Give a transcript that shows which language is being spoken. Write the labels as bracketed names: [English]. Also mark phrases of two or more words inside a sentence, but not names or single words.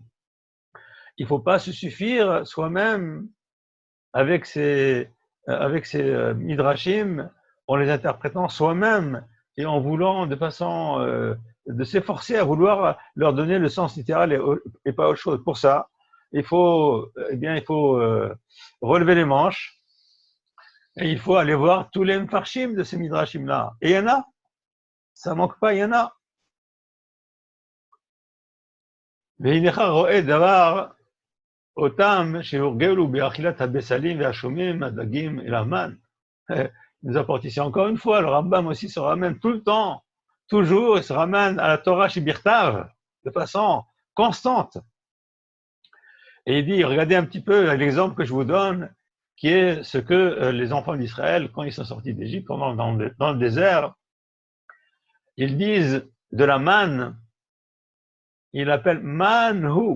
[French] Il ne faut pas se suffire soi-même avec ces midrashim en les interprétant soi-même et en voulant de façon de s'efforcer à vouloir leur donner le sens littéral et pas autre chose. Pour ça, il faut relever les manches et il faut aller voir tous les mfarshim de ces midrashim-là. Et il y en a, ça manque pas, il y en a. [Hebrew] והנך רואה דבר אותם שהורגלו באכילת הבשלים והשומים, הדגים [French] et la manne. Il nous apporte ici encore une fois, le Rambam aussi se ramène tout le temps, toujours, il se ramène à la [Hebrew] תורה שבכתב, [French] de façon constante. Et il dit, regardez un petit peu l'exemple que je vous donne, qui est ce que les enfants d'Israël, quand ils sont sortis d'Égypte, pendant dans le désert, ils disent de la manne, ils l'appellent manhu.